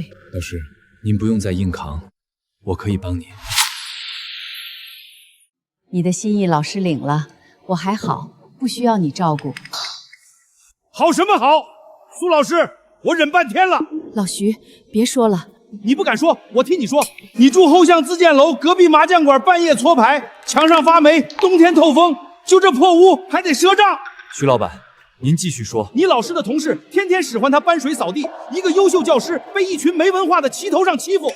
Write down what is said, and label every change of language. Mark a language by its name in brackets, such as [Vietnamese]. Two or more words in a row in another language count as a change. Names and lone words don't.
[Chinese] 老師，您不用再硬扛，我可以幫你。你的心意老師領了，我還好，不需要你照顧。好什麼好？蘇老師，我忍半天了。老徐，別說了。你不敢說，我替你說。你住後巷自建樓，隔壁麻將館半夜搓牌，牆上發霉，冬天透風，就這破屋還得賒賬。徐老闆，您繼續說。你老師的同事天天使喚他搬水掃地，一個優秀教師被一群沒文化的齊頭上欺負。